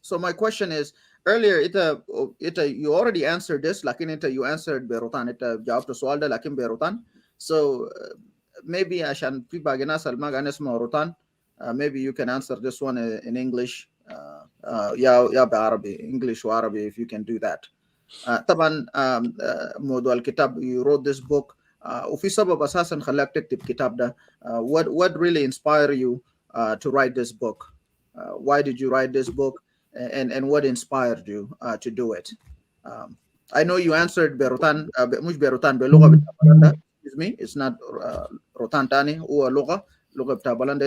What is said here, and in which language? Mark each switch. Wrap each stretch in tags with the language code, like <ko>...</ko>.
<en>So my question is, earlier you already answered this,</en> <ar>lakin</ar> <en>you answered Berutan.</en> <ar>Jawab to soal da lakin Berutan.</ar> <en>So maybe</en> <ar>عشان في باقي ناس اللي ما قاعدين يسمعوا روتان,</ar> <en>maybe you can answer this one in English.</en> <ar>يا بعربي,</ar> <en>English وعربي, if you can do that.</en> <ar>طبعا موضوع الكتاب,</ar> <en>you wrote this book,</en> <ar>وفي سبب اساسا خلاك تكتب كتاب ده.</ar> <en>What really inspired you to write this book? Why did you write this book, and what inspired you to do it? I know you answered</en> <ar>بروتان, مش بروتان, بلغة بتاع بلندا.</ar> <en>Excuse me, it's not</en> <ar>روتان تاني, هو لغة بتاع بلندا.</ar>